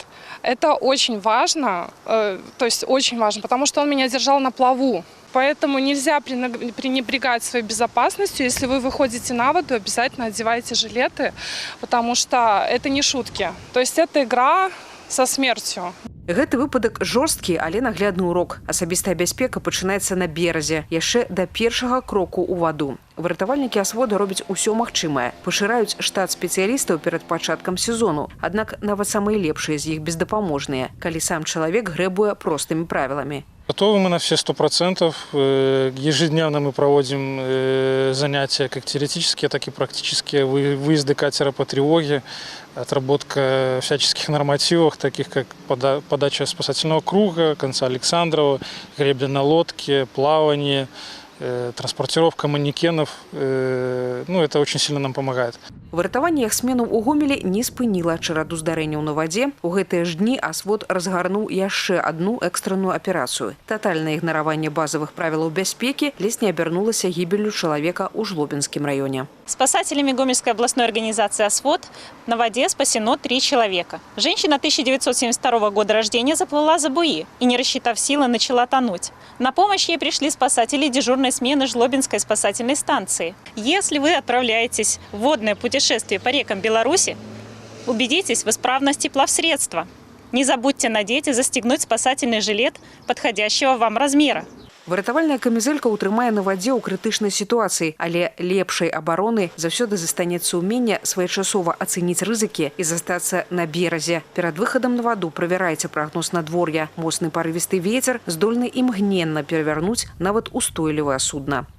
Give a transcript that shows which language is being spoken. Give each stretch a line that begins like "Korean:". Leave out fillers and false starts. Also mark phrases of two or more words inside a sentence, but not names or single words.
Russian: Это очень важно, потому что он меня держал на плаву. Поэтому нельзя пренебрегать своей безопасностью. Если вы выходите на воду, обязательно одевайте жилеты, потому что это не шутки. То есть это игра со смертью.
Belarusian: Гэты выпадак жорсткі, але наглядны урок. Асабістая бяспека пачынаецца на беразе, яшчэ да першага кроку ў ваду. Выратавальнікі асвода робяць усё магчымае. Пашыраюць штат спецыялістаў перад пачаткам сезону. Аднак нават самыя лепшыя з іх бездапаможныя, калі сам чалавек грэбуе простымі правіламі.
Russian: Готовы мы на все 100%. Ежедневно мы проводим занятия как теоретические, так и практические. Выезды катера по тревоге, отработка всяческих нормативов, таких как подача спасательного круга, конца Александрова, гребля на лодке, плавание, транспортировка манекенов. Это очень сильно нам помогает.
Belarusian: Выратаванне яхтсменаў у Гомелі не спыніла чараду здарэнняў на вадзе. У гэтыя ж дні асвод разгарнуў яшчэ одну экстранную аперацыю. Татальнае ігнараванне базовых правілаў бяспекі ледзь не абярнулася
Russian: гибелью человека
Belarusian: ў Жлобинскім районе.
Russian: Спасателями Гомельской областной организации «Освод» на воде спасено 3 человека. Женщина 1972 года рождения заплыла за буи и, не рассчитав силы, начала тонуть. На помощь ей пришли спасатели дежурной смены Жлобинской спасательной станции. Если вы отправляетесь в водное путешествие по рекам Беларуси, убедитесь в исправности плавсредства. Не забудьте надеть и застегнуть спасательный жилет подходящего вам размера.
Belarusian: Выратавальная камізэлька утрымае на вадзе ў крытычнай сітуацыі, але лепшай абароны заўсёды застанецца ўменне своечасова ацэніць рызыкі і застацца на беразе. Перад выхадам на ваду правярайце прагноз надвор'я. Моцны парывісты вецер здольны імгненна перавярнуць нават устойлівае судна.